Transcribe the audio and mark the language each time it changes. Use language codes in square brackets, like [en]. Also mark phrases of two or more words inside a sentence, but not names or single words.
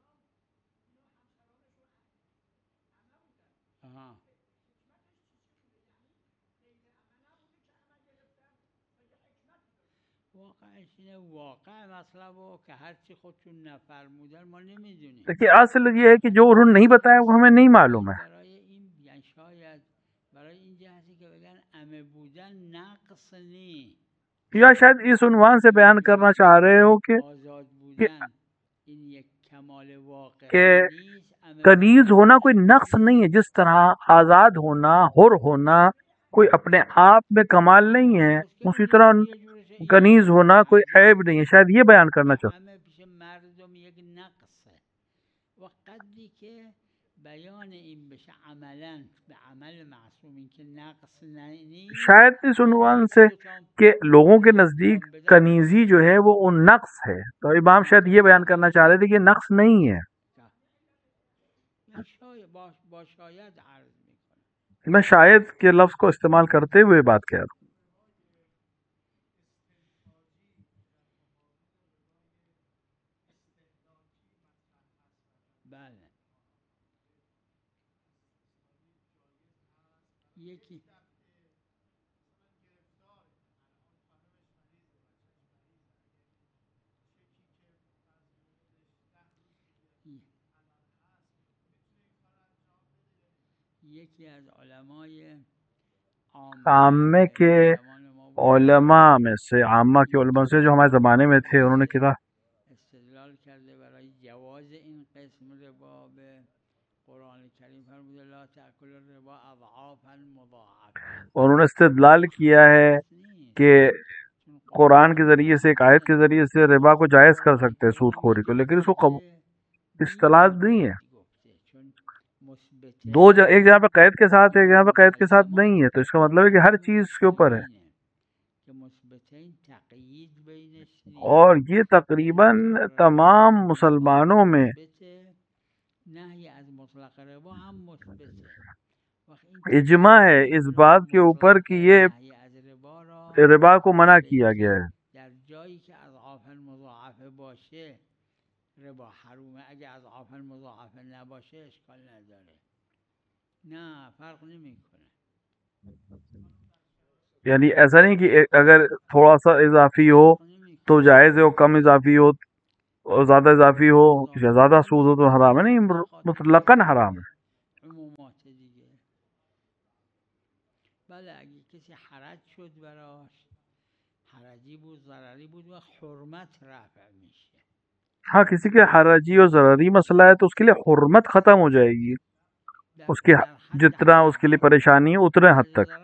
[fa] آها واقعش اینه، واقع مطلب و که هرچی خودشون نفرمودن ما نمیدونیم. [hi] देखिए असल ये है कि जो उन्होंने नहीं बताया वो हमें नहीं मालूम है. [fa] برای این یعنی شاید برای این جهتی که بگن امه بودن نقص نی، [hi] या शायद इस उन्वान से बयान करना चाह रहे हो कि [fa] آزاد بودن این یک کمال واقعی [hi] कि [fa] نیست. امه [hi] कनीज [fa] بودن [hi] होना कोई [fa] نقص [hi] नक्स नहीं है. जिस तरह आजाद होना, हुर होना कोई अपने आप में कमाल नहीं है, उसी तरह [fa] یه جورش این [hi] कनीज होना कोई ऐब नहीं है. शायद ये बयान करना चाहते. [fa] همه پیش مردم یک نقصه و قدری که بیان این بشه عملا به عمل معصوم این که نقص نیست. [hi] शायद इस उन्वान से कि लोगों के नजदीक कनीजी जो है वो उन नक्स है, तो इमाम शायद ये बयान करना चाह रहे थे कि नक्स नहीं है. [fa] با شاید عرض میکنم. [hi] मैं शायद के लफ्ज को इस्तेमाल करते हुए बात कह रहा हूँ. [fa] بله یکی یکی از علمای [hi] आमे के उलमा में से, आमा के उलमा से जो हमारे ज़माने में थे, उन्होंने कहा [fa] استدلال کرده برای جواز این قسم ربا به قرآن کریم فرموده [ar] لا تأکل الربا اضعافا مضاعفه. [hi] उन्होंने इस्तेदलाल किया है कि कुरान के ज़रिए से, एक आयत के ज़रिए से रिबा को जायज़ कर सकते हैं, सूद खोरी को, लेकिन इसको इस्तेलाल नहीं है. एक जगह पे कैद के साथ है, एक जगह पे कैद के साथ नहीं है, तो इसका मतलब है कि हर चीज़ के ऊपर है. और ये तकरीबन तमाम मुसलमानों में इजमा है इस बात के ऊपर कि ये रिबा को मना किया गया है. [fa] ربا حرومه اگه [ar] اضعافا مضاعفه [fa] نباشه اشکال نداره. نه فرق نمیکنه. [hi] यानी ऐसा नहीं कि अगर थोड़ा सा इजाफी हो तो जायज़ है, और कम इजाफी हो और ज़्यादा इजाफी हो या ज़्यादा सूद हो तो हराम है. नहीं, मुतलकन हराम है. [fa] عمومات دیگه. بله اگه کسی حرج شد براش، حرجی بود ضرری بود و حرمت رفع میشه. [hi] हाँ, किसी के हराजी और ज़रूरी मसला है तो उसके लिए हुर्मत ख़त्म हो जाएगी. उसके जितना उसके लिए परेशानी है उतने हद तक.